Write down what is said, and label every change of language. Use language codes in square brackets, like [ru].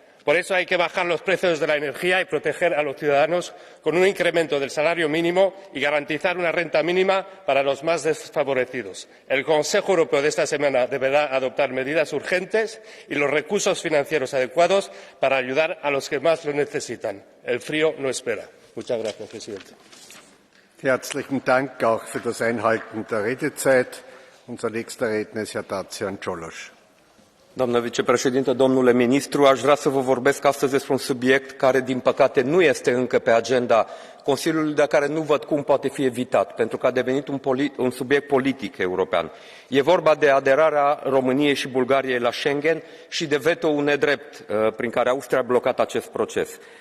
[es] Por eso hay que bajar los precios de la energía y proteger a los ciudadanos con un incremento del salario mínimo y garantizar una renta mínima para los más desfavorecidos. El Consejo Europeo de esta semana deberá adoptar medidas urgentes y los recursos financieros adecuados para ayudar a los que más lo necesitan. El frío no espera. Muchas gracias, presidente. [de] Herzlichen Dank auch für das Einhalten der Redezeit. Unser nächster Redner ist Herr Dacian Cioloș. [ro] Doamnă vicepreședintă, domnule ministru, aș vrea să vă vorbesc astăzi despre un subiect care, din păcate, nu este încă pe agenda Consiliului, dar care nu văd cum poate fi evitat, pentru că a devenit un subiect politic european. E vorba de aderarea României și Bulgariei la Schengen și de veto-ul nedrept prin care Austria a blocat acest proces.